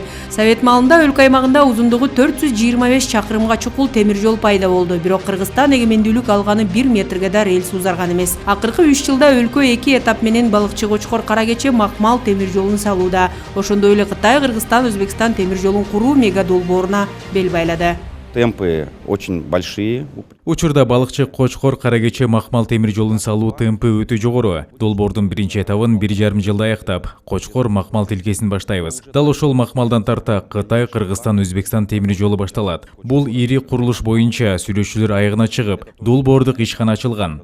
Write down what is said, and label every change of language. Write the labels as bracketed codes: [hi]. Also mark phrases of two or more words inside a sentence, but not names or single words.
[ky] Совет маалында өлкө аймагында узундугу 425 чакырымга чукул темир жол пайда болду. Бирок Кыргызстан эгемендүүлүк алганы 1 метрге да рельс узарган эмес. Акыркы 3 жылда өлкө 2 этап менен балыкчы Кочкор Каракече Макмал темир жолун салууда. Ошондой эле Кытай, Кыргызстан, Өзбекстан темир жолун куруу мега долбооруна бел байлады. [ru] Темпы очень большие. [ky] Учурда балыкчы Кочкор Каракече Макмал темир жолун салуу темпы өтө жогору. Долбоордун биринчи этабын 1,5 жылда аяктап, Кочкор Макмал тилкесин баштайбыз. Дал ошол Макмалдан тарта Кытай, Кыргызстан, Өзбекстан темир жолу башталат. Бул ири курулуш боюнча сүйлөшүүлөр аягына чыгып, долбоордук ишкана ачылган.